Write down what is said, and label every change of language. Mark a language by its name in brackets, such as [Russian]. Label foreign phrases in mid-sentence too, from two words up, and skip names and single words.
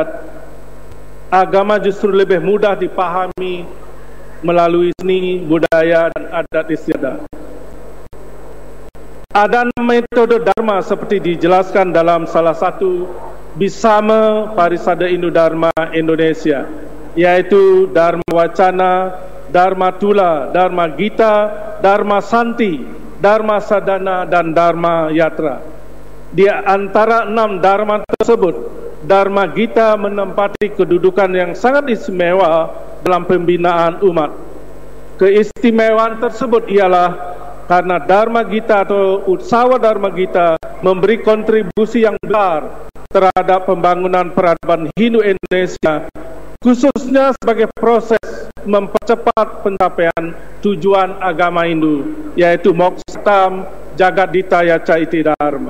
[Indonesian] Agama justru lebih mudah dipahami melalui seni, budaya, dan adat istiadat. Ada metode Dharma seperti dijelaskan dalam salah satu Bisama Parisada Hindu Dharma Indonesia, yaitu Dharma Wacana, Dharma Tula, Dharma Gita, Dharma Santi, Dharma Sadana, dan Dharma Yatra. Di antara 6 Dharma tersebut, Dharma Gita menempati kedudukan yang sangat istimewa dalam pembinaan umat. Keistimewaan tersebut ialah karena Dharma Gita atau Utsawa Dharma Gita memberi kontribusi yang besar terhadap pembangunan peradaban Hindu Indonesia, khususnya sebagai proses mempercepat pencapaian tujuan agama Hindu, yaitu [Sanskrit] Moksha Jagaditaya Caiti Dharma.